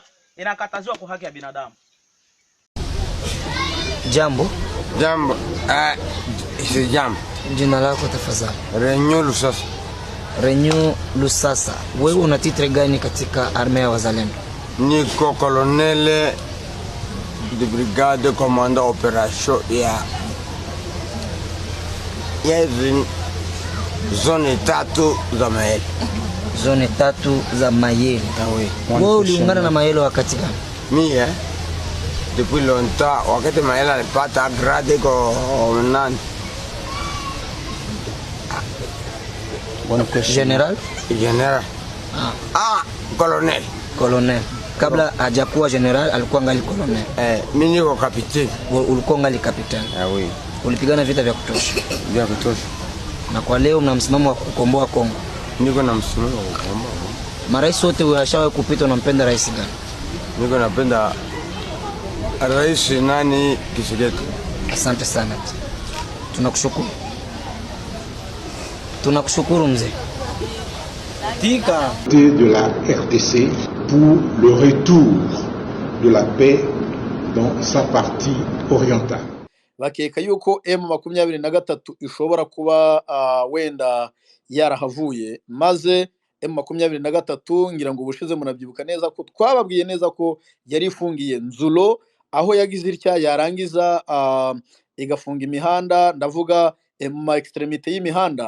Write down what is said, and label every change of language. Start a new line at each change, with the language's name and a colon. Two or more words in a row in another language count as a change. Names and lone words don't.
Swahili: Inakataziwa kwa haki ya binadamu. Jambo. Jambo. Si jambo. Jina lako tafadhali? Renyo Lusasa. Renyo Lusasa. Wewe una titre gani katika armée ya wazalendo? Niko
French: colonel de brigade commandant opération
Swahili: ya zone 3 za Mayele. Zone 3 za Mayele. Wewe uliungana na Mayele wakati gani? Mimi
French: depuis longtemps,
Swahili: wakati Mayele alipata grade kwa nani? General? General. Colonel. Colonel. Kabla hajakuwa general alikuwa ngali colonel. Mimi niko capitaine. Ulikuwa ngali capitaine. Oui. Ulipigana vita vya kutosha. Vya kutosha. Na kwa leo mna msimamo wa kukomboa Kongo. Niko na msimamo wa kukomboa. Marais wote washawahi kupita, unampenda rais gani? Niko napenda rais nani Tshisekedi. Asante sana. Tunakushukuru. Tunakushukuru mzee.
French: De la RDC pour le retour de la paix dans sa partie orientale.
Kinyarwanda: Bakeka yuko M23 ishobora kuba wenda yarahavuye, maze M23 ngira ngo ubushize munabyibuka neza ko twababwiye neza ko yari ifungiye Nzulo, aho yagize irya yarangiza igafunga imihanda, ndavuga mu extremité y'imihanda.